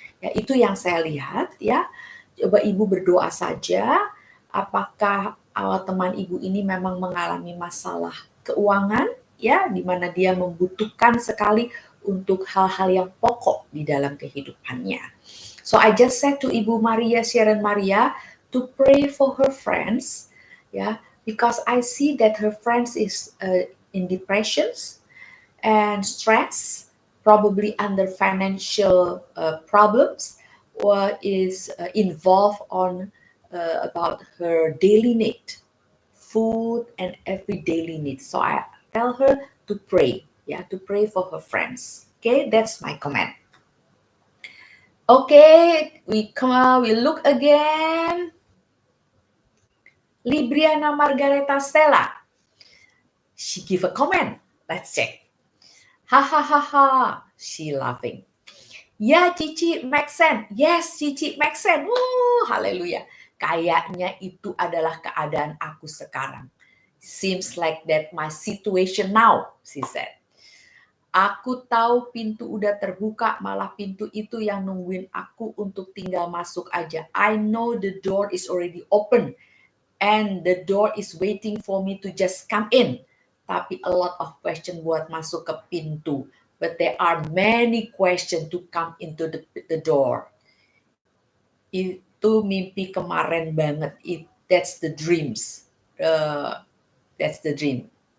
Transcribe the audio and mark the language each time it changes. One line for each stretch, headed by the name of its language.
Indonesian: Ya, itu yang saya lihat, ya. Coba Ibu berdoa saja, apakah teman Ibu ini memang mengalami masalah keuangan, ya, di mana dia membutuhkan sekali untuk hal-hal yang pokok di dalam kehidupannya.
English: So I just said to Ibu Maria Sharon Maria to pray for her friends, yeah, because I see that her friends is in depressions and stress, probably under financial problems, or is involved on about her daily need, food and every daily need. So I tell her to pray, yeah, to pray for her friends. Okay, that's my comment. Okay, we look again. Libriana Margareta Stella. She give a comment. Let's check. Ha ha ha ha. She laughing. Ya, Cici, make sense. Yes, Cici, make sense. Haleluya.
Indonesian: Kayaknya itu adalah keadaan aku sekarang.
English: Seems like that my situation now, she said.
Indonesian: Aku tahu pintu udah terbuka, malah pintu itu yang nungguin aku untuk tinggal masuk aja.
English: I know the door is already open and the door is waiting for me to just come in.
Indonesian: Tapi
English: a lot of question
Indonesian: buat masuk ke pintu.
English: But there are many questions to come into the door.
Indonesian: Itu mimpi kemarin banget.
English: That's the dreams. That's the dream.